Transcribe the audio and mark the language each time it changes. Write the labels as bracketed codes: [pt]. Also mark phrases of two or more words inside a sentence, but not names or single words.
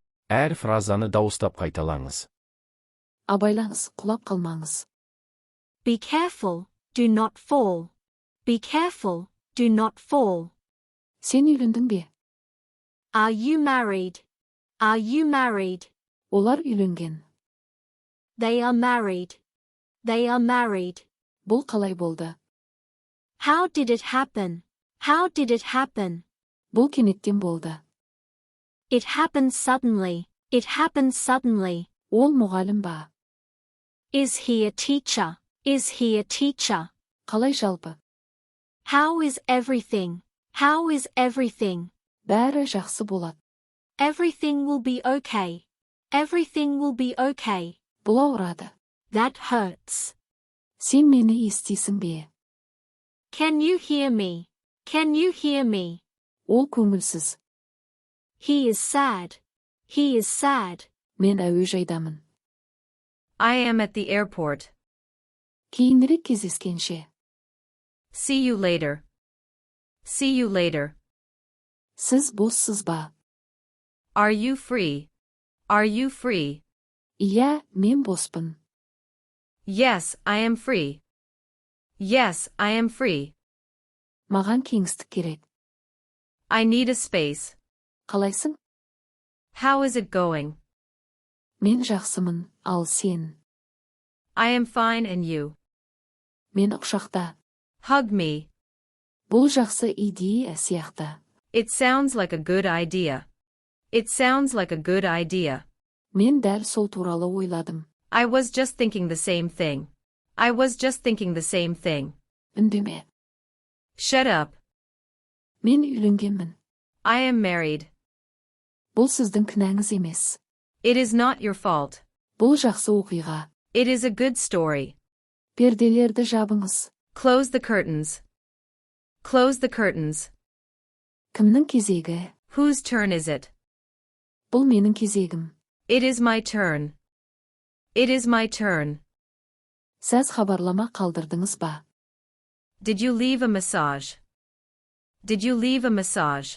[kk] Әр фразаны дауыстап қайталаңыз. Абайлаңыз, құлап қалмаңыз. [en] Be careful, do not fall. Be careful, do not fall. [kk] Сен үйлендің бе? [en] Are you married? Are you married? [kk] Олар үйленген. [en] They are married. They are married. [kk] Бұл қалай болды? [en] How did it happen? How did it happen? [kk] Бұл кенеттен болды. [en] It happened suddenly. It happened suddenly. [kk] Ол мұғалім ба? [en] Is he a teacher? Is he a teacher? [kk] Қалай жалпы? [en] How is everything? How is everything? [kk] Бәрі жақсы болады. [en] Everything will be okay. Everything will be okay. [kk] Бұл ауырады. [en] That hurts. [kk] Сен мені естисің бе? [en] Can you hear me? Can you hear me? [kk] Ол көңілсіз. [en] He is sad. He is sad. [kk] Мен әуежайдамын. [en] I am at the airport. [kk] Кейінірек кездескенше. [en] See you later. See you later. [kk] Сіз боссыз ба? [en] Are you free? Are you free? [kk] Иә, мен боспын. [en] Yes, I am free. Yes, I am free. [kk] Маған кеңістік керек. [en] I need a space. [kk] Қалайсың? [en] How is it going? [kk] Мен жақсымын, ал сен? [en] I am fine and you? [kk] Мен құшақта. [en] Hug me. [kk] Бұл жақсы идея сияқты. [en] It sounds like a good idea. It sounds like a good idea. [kk] Мен дәл сол туралы ойладым. [en] I was just thinking the same thing. I was just thinking the same thing. [kk] Үндеме. [en] Shut up. [kk] Мен үйленгенмін. [en] I am married. [kk] Бұл сіздің кінәңіз емес. [en] It is not your fault. [kk] Бұл жақсы оқиға. [en] It is a good story. [kk] Перделерді жабыңыз. [en] Close the curtains. Close the curtains. [kk] Кімнің кезегі? [en] Whose turn is it? [kk] Бұл менің кезегім. [en] It is my turn. It is my turn. [kk] Сіз хабарлама қалдырдыңыз ба? [en] Did you leave a massage? Did you leave a massage?